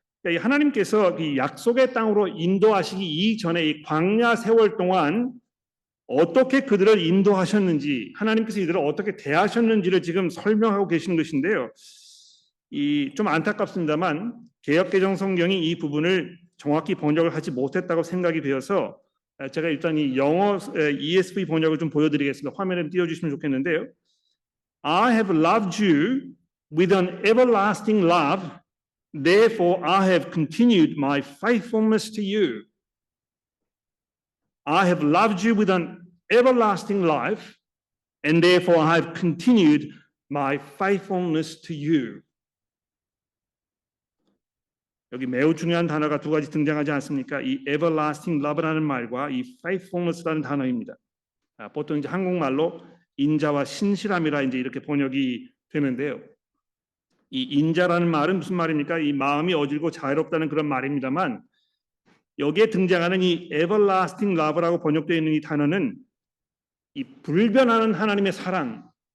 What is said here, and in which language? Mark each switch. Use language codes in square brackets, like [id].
[ko] 이 하나님께서 이 약속의 땅으로 인도하시기 이전에 이 광야 세월 동안 어떻게 그들을 인도하셨는지, 하나님께서 이들을 어떻게 대하셨는지를 지금 설명하고 계신 것인데요. 이 좀 안타깝습니다만 개역개정 성경이 이 부분을 정확히 번역을 하지 못했다고 생각이 되어서 제가 일단 이 영어 ESV 번역을 좀 보여드리겠습니다. 화면에 띄워주시면 좋겠는데요. [en] I have loved you with an everlasting love. Therefore, I have continued my faithfulness to you. I have loved you with an everlasting life, and therefore I have continued my faithfulness to you. [ko] 여기 매우 중요한 단어가 두 가지 등장하지 않습니까? 이 [en] everlasting love [ko] 라는 말과 이 faithfulness라는 단어입니다. 보통 이제 한국말로 인자와 신실함이라 이제 이렇게 번역이 되는데요. 이 인자라는 말은 무슨 말입니까? 이 마음이 어질고 자유롭다는 그런 말입니다만 여기에 등장하는 이 [en] everlasting love [ko] 라고 번역되어 있는 이 단어는 이 불변하는 하나님의 사랑,